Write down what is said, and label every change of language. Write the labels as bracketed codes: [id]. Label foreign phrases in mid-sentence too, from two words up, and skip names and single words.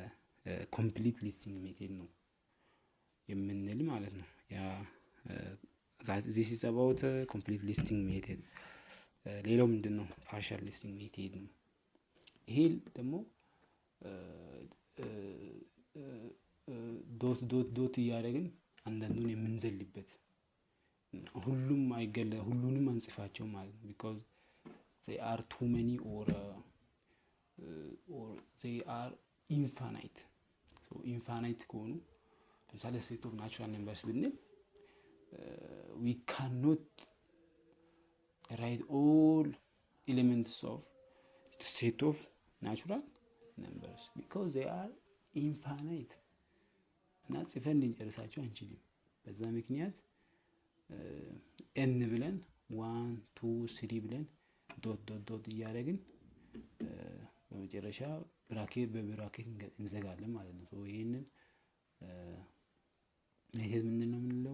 [en] complete listing method [am] ነው የምንል ማለት ነው። ያ [en] this is about complete listing method። [am] ሌላው ምንድን ነው? [en] partial listing method [am] ነው። ይሄ ደግሞ ዶት እያደረግን አንዳንዱን የምንዘልበት ሁሉንም አንጽፋቸው ማለት ነው። ቢካዝ [en] they are too many or they are infinite። so infinite [am] ከሆኑ ለምሳሌ [en] set of natural numbers ብንል we cannot write all elements of the set of natural numbers because they are infinite [am] እና ጽፈን ልንጨርሳቸው አንችልም። በዛ ምክንያት ኤን ብለን 1 2 3 ብለን ዶት እያደረግን በመጨረሻ በብራኬት እንዘጋለን ማለት ነው። ይህንን ሜቴድ ምንድን ነው የምንለው?